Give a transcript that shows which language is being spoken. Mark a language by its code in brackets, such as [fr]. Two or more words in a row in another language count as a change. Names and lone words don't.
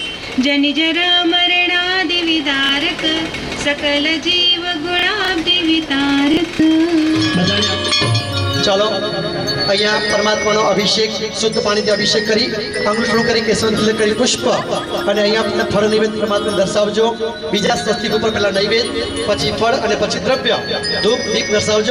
[sa] जनि जरा मरणादि विदारक सकल जीव गुणाब्दि वितारक। [gu] ચાલો અહીંયા પરમાત્માનો અભિષેક શુદ્ધ પાણીથી અભિષેક કરી અંગુલ શરૂ કરી કેસર તિલક કરી પુષ્પ અને અહીંયા ફળ નૈવેદ્ય પરમાત્માને દર્શાવજો. બીજા સ્વસ્તિક ઉપર પહેલા નૈવેદ્ય, પછી ફળ અને પછી દ્રવ્ય ધૂપ દીપ દર્શાવજો.